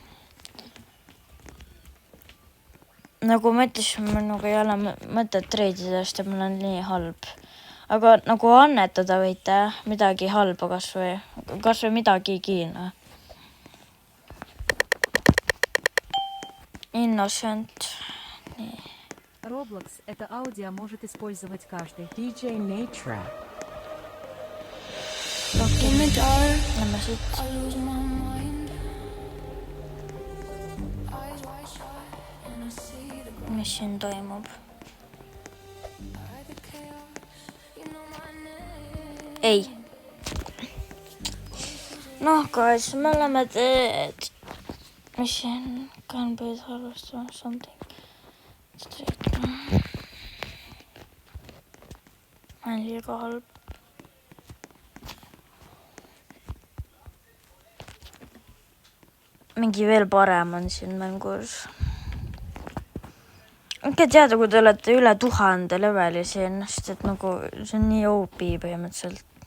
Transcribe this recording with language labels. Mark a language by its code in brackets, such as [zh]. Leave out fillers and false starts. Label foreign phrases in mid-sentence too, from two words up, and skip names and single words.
[et] Nagu ma ütlesin, minuga ei ole mõtet treidida, sest mul on nii halb. Aga nagu annetada võite midagi halba kas või midagi kiina. Innocent. Nii. [ru] Roblox это аудио может использовать каждый. DJ Nate. [et] Lähme siit. Mis siin toimub? Ei. Noh, guys, me oleme teed. Mis siin? [en] Can be harvested or something. [et] Ma on liiga halb. Mingi veel parem on siin mängus. Ikka teada, kui te olete üle 1000 leveli siin, sest et nagu see on nii OP põhimõtteliselt.